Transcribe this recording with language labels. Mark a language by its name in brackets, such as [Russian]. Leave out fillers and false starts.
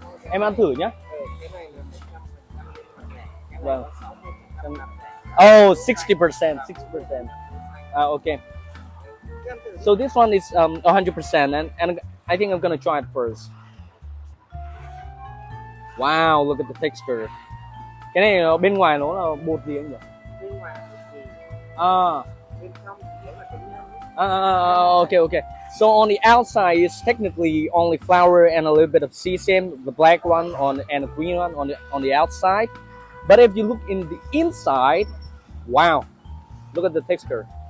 [Vietnamese] Em ăn thử nhá. Cái này là 100% Vâng. 60%. [English] Oh, 60%, 60%. Okay. So this one is 100%, and I think I'm gonna try it first. Wow, look at the texture. [Vietnamese] Cái này bên ngoài nó là bột gì anh nhỉ? Bên ngoài thì Ah, bên trong chỉ là cái nhân. [English] okay, okay. So on the outside, it's technically only flour and a little bit of sesame, the black one and the green one on the outside. But if you look in the inside, wow, look at the texture.